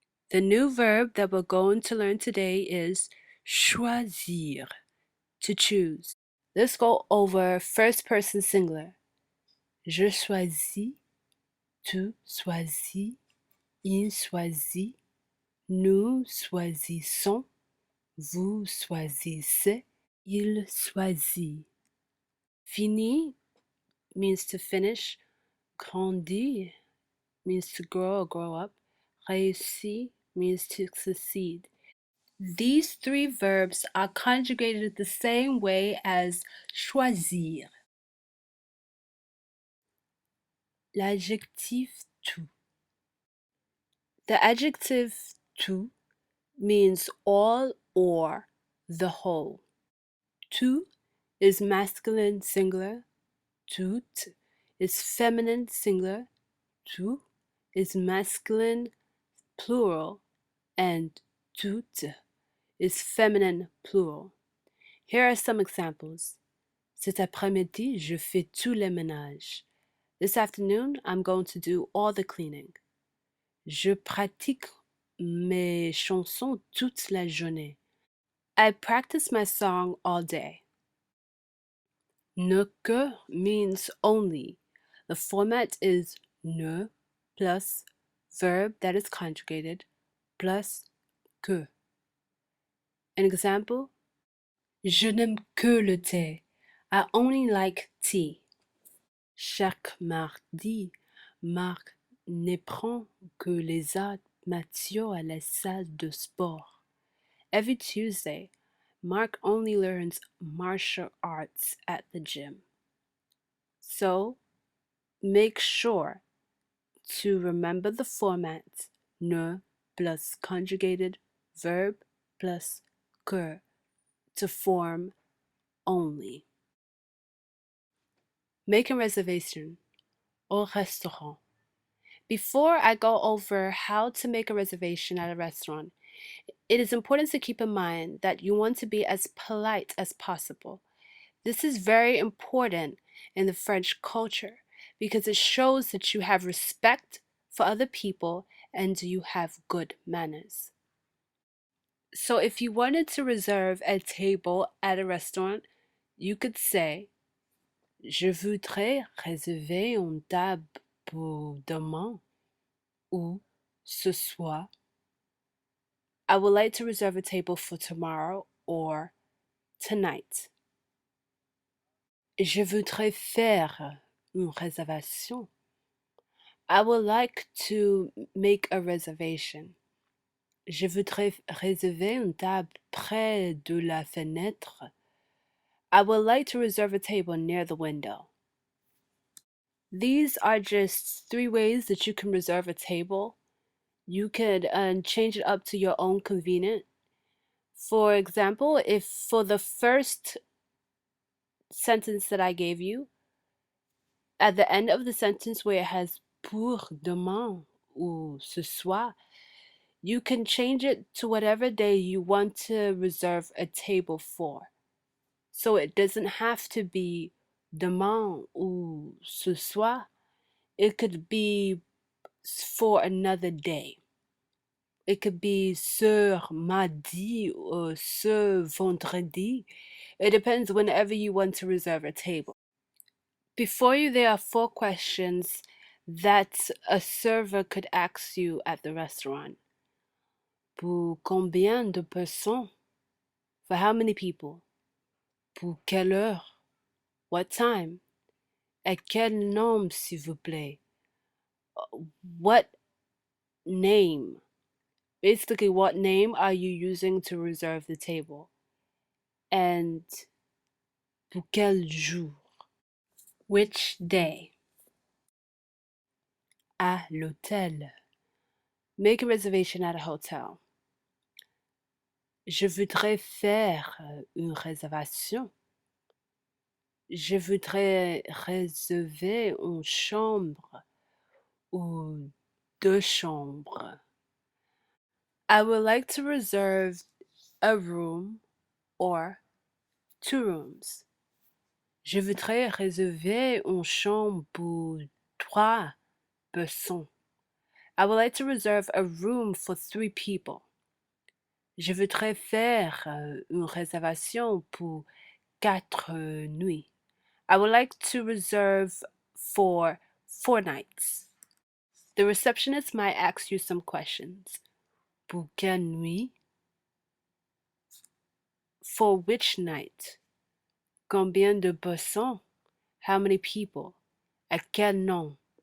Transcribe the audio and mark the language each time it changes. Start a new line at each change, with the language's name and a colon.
English: The new verb that we're going to learn today is choisir, to choose. Let's go over first person singular.
French: Je choisis, tu choisis, il choisit, nous choisissons, vous choisissez, il choisit.
English: Fini means to finish. Grandir means to grow or grow up. Réussir means to succeed. These three verbs are conjugated the same way as choisir.
French: L'adjectif tout.
English: The adjective tout means all or the whole. Tout is masculine singular. Tout is feminine singular. Tout is masculine plural. And toutes is feminine plural. Here are some examples.
French: Cet après-midi, je fais tout le ménage.
English: This afternoon, I'm going to do all the cleaning.
French: Je pratique mes chansons toute la journée.
English: I practice my song all day. Ne que means only. The format is ne plus verb that is conjugated plus que. An example,
French: je n'aime que le thé.
English: I only like tea.
French: Chaque mardi, Marc ne prend que les arts martiaux à la salle de sport.
English: Every Tuesday, Mark only learns martial arts at the gym. So, make sure to remember the format ne plus conjugated verb plus que to form only. Make a reservation
French: au restaurant.
English: Before I go over how to make a reservation at a restaurant, it is important to keep in mind that you want to be as polite as possible. This is very important in the French culture because it shows that you have respect for other people and you have good manners. So if you wanted to reserve a table at a restaurant, you could say,
French: Je voudrais réserver une table pour demain ou ce soir.
English: I would like to reserve a table for tomorrow or tonight.
French: Je voudrais faire une réservation.
English: I would like to make a reservation.
French: Je voudrais réserver une table près de la fenêtre.
English: I would like to reserve a table near the window. These are just three ways that you can reserve a table. You could change it up to your own convenience. For example, if for the first sentence that I gave you, at the end of the sentence where it has
French: pour demain ou ce soir,
English: you can change it to whatever day you want to reserve a table for. So it doesn't have to be
French: demain ou ce soir.
English: It could be for another day. It could be
French: ce mardi
English: or
French: ce vendredi.
English: It depends whenever you want to reserve a table. Before you, there are 4 questions that a server could ask you at the restaurant.
French: Pour combien de personnes?
English: For how many people?
French: Pour quelle heure?
English: What time?
French: À quel nom, s'il vous plaît?
English: What name? Basically, what name are you using to reserve the table? And
French: pour quel jour?
English: Which day?
French: À l'hôtel.
English: Make a reservation at a hotel.
French: Je voudrais faire une réservation. Je voudrais réserver une chambre ou 2 chambres.
English: I would like to reserve a room or 2 rooms.
French: Je voudrais réserver une chambre pour 3 personnes.
English: I would like to reserve a room for 3 people.
French: Je voudrais faire une réservation pour 4 nuits.
English: I would like to reserve for 4 nights. The receptionist might ask you some questions.
French: Pour quelle nuit?
English: For which night?
French: Combien de personnes?
English: How many people?
French: À quel nom?